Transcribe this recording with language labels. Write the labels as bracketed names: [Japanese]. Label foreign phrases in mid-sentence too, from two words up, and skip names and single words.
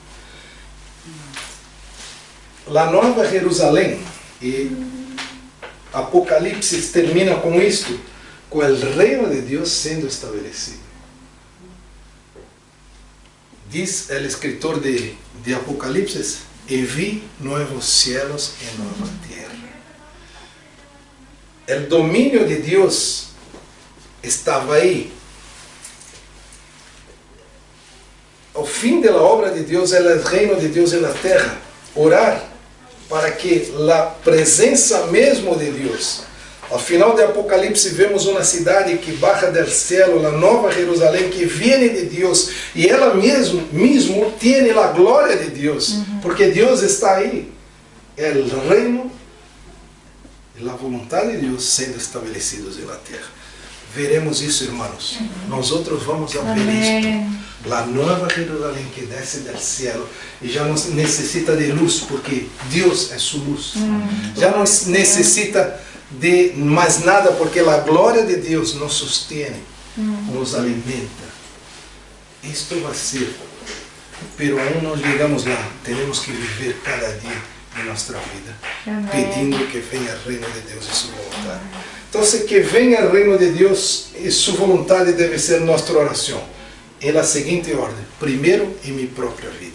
[Spanish] La Nueva Jerusalén, y Apocalipsis termina con esto, con el reino de Dios siendo establecido. Dice el escritor de Apocalipsis, y vi nuevos cielos y nueva tierra. El dominio de Dios [Portuguese] estava aí. O fim da obra de Deus é o reino de Deus na terra. Orar para que a presença mesmo de Deus. Ao final de Apocalipse vemos uma cidade que [Spanish] baja del cielo, [Portuguese] a nova Jerusalém que vem de Deus, e ela mesmo tem a glória de Deus, porque Deus está aí. É o reino e a vontade de Deus sendo estabelecidos na terra. Veremos isso, irmãos. Nós vamos a ver isto. A nova Jerusalém que desce do céu e já não necessita de luz, porque Deus é sua luz. Já não necessita de mais nada, porque a glória de Deus nos sustém, nos alimenta. Isto vai ser, [Spanish] pero aún [Portuguese] não chegamos lá. Temos que viver cada dia de nossa vida, pedindo que venha o reino de Deus e sua vontade. Então, que venha o reino de Deus e sua vontade deve ser nossa oração. Em la seguinte ordem: primeiro, em minha própria vida.